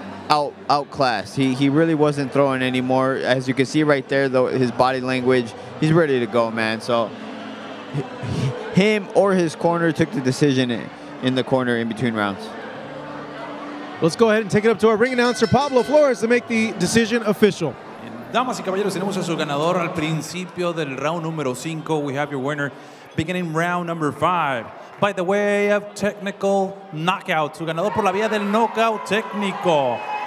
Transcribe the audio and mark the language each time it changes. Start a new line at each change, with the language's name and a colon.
English: outclassed. He really wasn't throwing anymore. As you can see right there, though, his body language, he's ready to go, man. So him or his corner took the decision in the corner in between rounds. Let's go ahead and take it up to our ring announcer, Pablo Flores, to make the decision official.
Spanish: Damas y caballeros, tenemos a su ganador al principio del round número 5.
English: We have your winner beginning round number 5. By the way of technical knockout.
Spanish: Su ganador por la vía del knockout técnico.